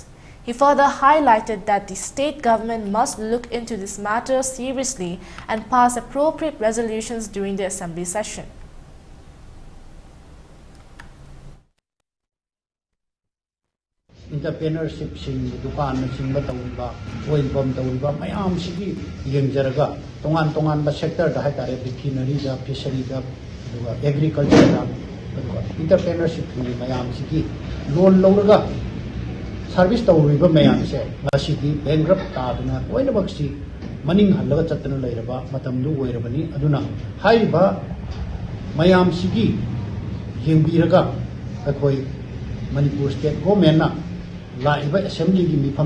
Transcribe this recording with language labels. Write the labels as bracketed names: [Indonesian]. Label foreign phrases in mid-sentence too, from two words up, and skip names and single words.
[English] He further highlighted that the state government must look into this matter seriously and pass appropriate resolutions during the assembly session. [Manipuri] Entrepreneurship sing dukan sing batawba oil bomb tawba mayam sigi yengjaraga tongan ba sector da haitare refinery da fishery da agriculture da entrepreneurship sing mayam sigi loan lawraga service tawriba mayam se ngasidi bankrupt taduna loinabak si maning halaga chatna leiraba matamdu oirabani aduna haiba mayam sigi yengbiraga akoi Manipur [English] state government [Manipuri] na laiba assembly gi mifam